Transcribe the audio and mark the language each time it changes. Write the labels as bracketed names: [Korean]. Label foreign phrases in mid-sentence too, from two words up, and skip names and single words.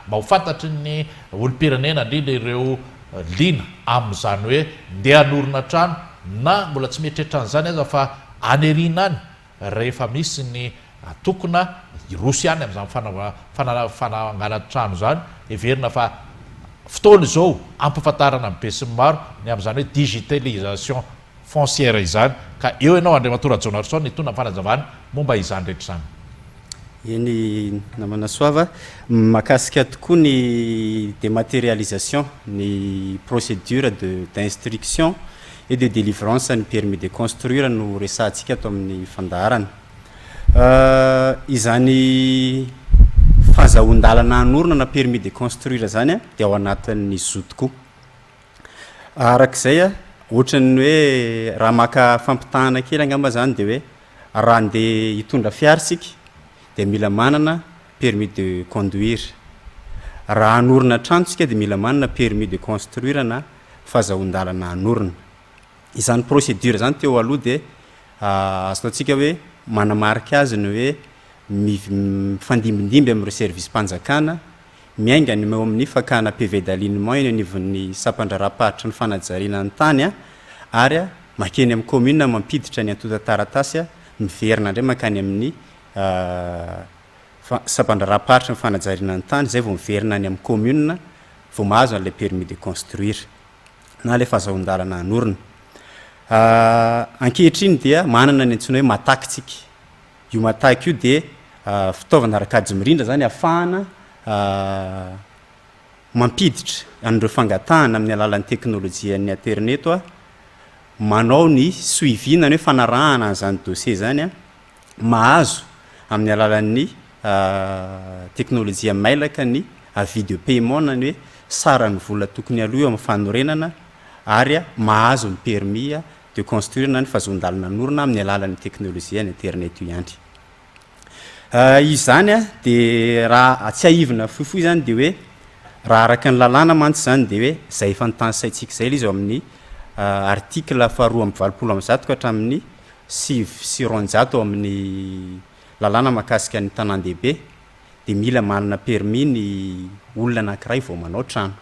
[Malagasy] ho fantatry ny olom-pirenena indrindra ireo lina amin'izany hoe ndeha hanorina trano na mbola tsy mieritreritra an'izany aza fa aneriana any rehefa misy ny tokona irosy any amin'izany fanangana trano zany, everina fa fotoana izao ampafantarana amin'ny be sy ny maro ny amin'izany hoe [French] digitalisation foncière [Malagasy] izany. Ka eo ianao Andriamatora Jonarson nitondra ny fanazavana momba izany rehetra izany. Eny namana soava mahakasika tokoa ny dématérialisation, ny [French] procédure d'instruction et de délivrance [Malagasy] ny [French] permis de construire [Malagasy] no resahantsika ato amin'ny fandarana. Izany fahazahoan-dalana hanorina na [French] permis de construire [Malagasy] zany dia ao anatin'ny zo tokoa. Arak'izay ohatran'ny hoe raha maka fampitahana kely angamba zany dia hoe raha andeha hitondra fiarasika dia mila manana [French] permis de conduire. [Malagasy] Raha hanorina trantsika dia mila manana [French] permis de construire [Malagasy] na fahazahoan-dalana hanorina. Izany procédure zany teo aloha dia azotatsika hoe manamarika azy ny hoe mifandimbindimby amin'ireo service mpanjakana, miainga ny eo amin'ny fakana [French] PV d'alignement [Malagasy] eny anivon'ny sampandra-rapahatra ny fanajariana ny tany ary makeny amin'ny commune mampiditra ny antotan-taratasy miverina indray makany amin'ny sampandra-rapahatra ny fanajariana ny tany, zay vao miverina any amin'ny commune vao mahazo an'ilay [French] permis de construire [Malagasy] na ilay fahazahoan-dalana hanorina. Ankehitriny dia manana ny antsoina hoe matakitsika. Io mataky io dia fitaovana rakajimrindra zany ahafahana mampiditra an'ireo fangatahana amin'ny alalan'ny teknôlôjia ny internet manao ny suivina ny hoe fanarahana an'izany dossier zany mahazo amin'ny alalan'ny teknôlôjia mailaka ny [French] avis de paiement [Malagasy] na ny hoe sarany vola tokony aloha eo amin'ny fanorenana ary mahazo ny [French] permis de construire [Malagasy] na ny fahazoan-dalana hanorina amin'ny alalan'ny teknôlôjia ny internet io ihany. Izany dia raha tsy ahivina fohifohy zany dia hoe raha araka ny lalàna mantsy zany dia hoe zay efa nitanysaitsika zay izy ao amin'ny article faharoa amby 20 ka hatramin'ny 9 amin'ny lalàna mahakasika ny tanan-dehibe dia mila manana permis ny olona anankiray vao manao trano.